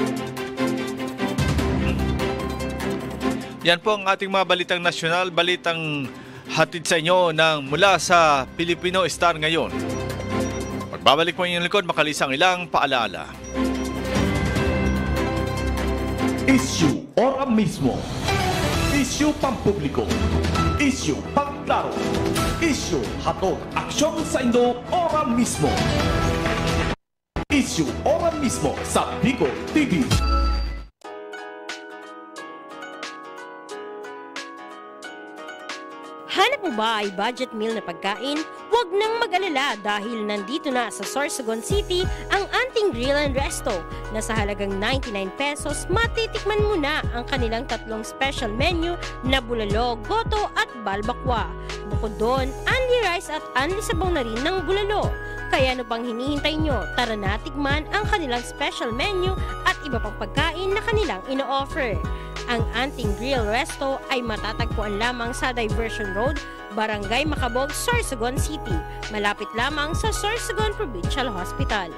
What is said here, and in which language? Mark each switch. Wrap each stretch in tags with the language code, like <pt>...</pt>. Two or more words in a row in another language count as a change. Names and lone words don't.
<tl>Yan po ang ating mga balitang nasyonal, balitang hatid sa inyo ng mula sa Filipino Star ngayon. Magbabalik po inyong likod, makalisang ilang paalaala. Issue ora mismo. Issue pampubliko. Issue pangklaro. Issue hatod aksyon sa Indo ora mismo. Issue ora mismo sa Bicol TV. Hanap mo ba ay budget meal na pagkain? Huwag nang mag-alala dahil nandito na sa Sorsogon City ang Anting Grill and Resto na sa halagang 99 pesos matitikman mo na ang kanilang 3 special menu na bulalo, goto at balbakwa. Bukod doon,</tl> <en>only rice</en> <tl>at only sabaw na rin ng bulalo. Kaya ano pang hinihintay nyo? Tara na tikman ang kanilang special menu at iba pang pagkain na kanilang ino-offer. Ang Anting Grill Resto ay matatagpuan lamang sa Diversion Road, Barangay Macabog, Sorsogon City. Malapit lamang sa Sorsogon Provincial Hospital.</tl>